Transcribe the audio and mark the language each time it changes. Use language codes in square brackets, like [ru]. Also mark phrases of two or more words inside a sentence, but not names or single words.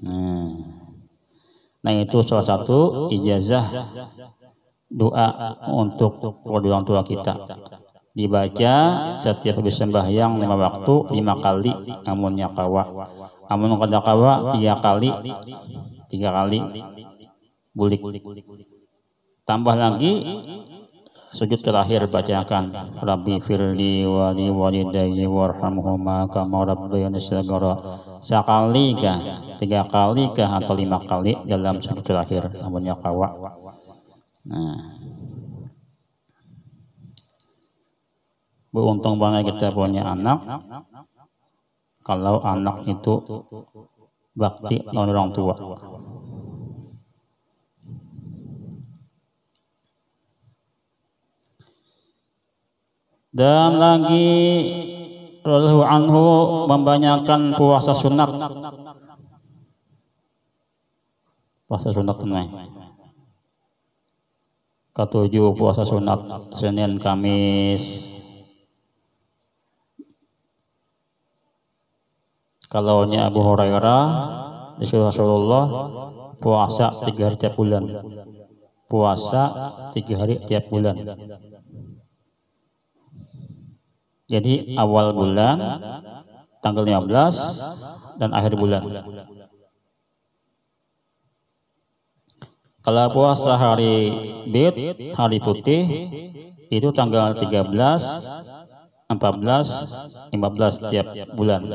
[id] Nah, itu salah satu ijazah doa untuk orang tua kita, dibaca setiap habis sembahyang 5 waktu 5 kali, [bjn] amunnya kawa, amun kada kawa [id] 3 kali bulik, tambah lagi sujud terakhir bacakan [ar] رب اغفر لي ولوالدي وارحمهما كما ربياني صغيرا, [id] sekali kah, 3 kali kah, atau 5 kali dalam sujud terakhir, [bjn] amunnya kawa. [id] Nah, beruntung banget kita punya anak. Kalau anak itu bakti lawan orang tua. Dan lagi [ar] رضي الله عنه [id] membanyakan puasa sunat. Puasa sunat tunai. Ketujuh puasa sunat Senin Kamis. Kalaunya Abu Hurairah disuruh Rasulullah puasa 3 hari tiap bulan. Puasa 3 hari tiap bulan. Jadi awal bulan tanggal 15 dan akhir bulan. Kalau puasa hari bid, hari putih, itu tanggal 13, 14, 15 tiap bulan.